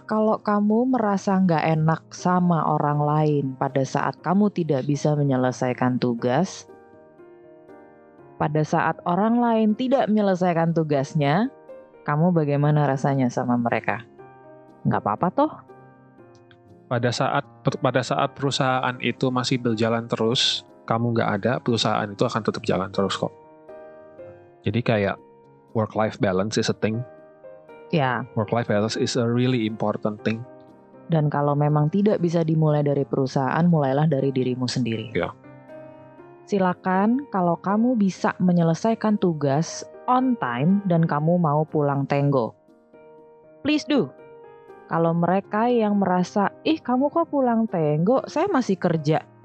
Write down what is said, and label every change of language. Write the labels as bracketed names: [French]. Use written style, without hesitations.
[Indonesian] Kalau kamu merasa nggak enak sama orang lain pada saat kamu tidak bisa menyelesaikan tugas, pada saat orang lain tidak menyelesaikan tugasnya, kamu bagaimana rasanya sama mereka? Nggak apa-apa toh. Pada saat perusahaan itu masih berjalan terus, kamu nggak ada, perusahaan itu akan tetap jalan terus kok. Jadi kayak [English] work-life balance is a thing. [Indonesian] Ya. [English] Work-life balance is a really important thing. [Indonesian] Dan kalau memang tidak bisa dimulai dari perusahaan, mulailah dari dirimu sendiri. Ya. Silakan kalau kamu bisa menyelesaikan tugas [English] on time [Indonesian] dan kamu mau pulang tenggo, [English] please do. [Indonesian] Kalau mereka yang merasa, kamu kok pulang tenggo, saya masih kerja.